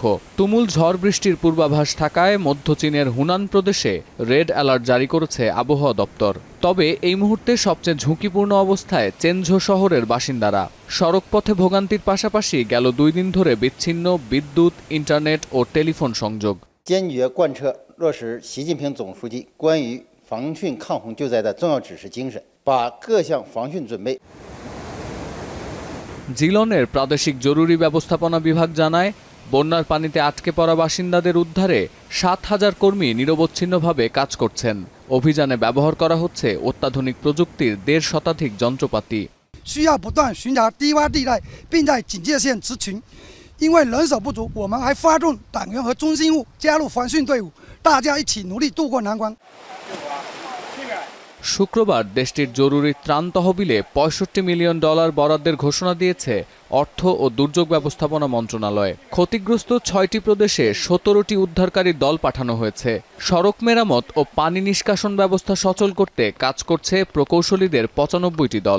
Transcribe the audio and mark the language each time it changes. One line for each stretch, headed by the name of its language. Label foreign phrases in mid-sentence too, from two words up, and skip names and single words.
Bangla: তুমুল ঝড় বৃষ্টির পূর্বাভাস থাকায় মধ্য চীনের হুনান প্রদেশে
English: red alert
Bangla: জারি করেছে আবহাওয়া দপ্তর। তবে এই মুহূর্তে সবচেয়ে ঝুঁকিপূর্ণ অবস্থায় চেনঝো শহরের বাসিন্দারা। সড়কপথে ভোগান্তির পাশাপাশি গেল ২ দিন ধরে বিচ্ছিন্ন বিদ্যুৎ, ইন্টারনেট ও টেলিফোন সংযোগ।
Chinese: 坚决贯彻落实习近平总书记关于防汛抗洪救灾的重要指示精神，把各项防汛准备。
Bangla: জিলনের প্রাদেশিক জরুরি ব্যবস্থাপনা বিভাগ জানায়, বন্যার পানিতে আটকে পড়া বাসিন্দাদের উদ্ধারে ৭,০০০ কর্মী নিরবচ্ছিন্নভাবে কাজ করছেন। অভিযানে ব্যবহার করা হচ্ছে অত্যাধুনিক প্রযুক্তির ১.৫ শতাধিক যন্ত্রপাতি।
Chinese: 需要不断巡查低洼地带，并在警戒线执勤。因为人手不足，我们还发动党员和中心户加入防汛队伍，大家一起努力渡过难关。
Bangla: শুক্রবার দেশটির জরুরি ত্রাণ তহবিলে $৬৫ মিলিয়ন বরাদ্দের ঘোষণা দিয়েছে অর্থ ও দুর্যোগ ব্যবস্থাপনা মন্ত্রণালয়। ক্ষতিগ্রস্ত ৬টি প্রদেশে ১৭টি উদ্ধারকারী দল পাঠানো হয়েছে। সড়ক মেরামত ও পানি নিষ্কাশন ব্যবস্থা সচল করতে কাজ করছে প্রকৌশলীদের ৯৫টি দল।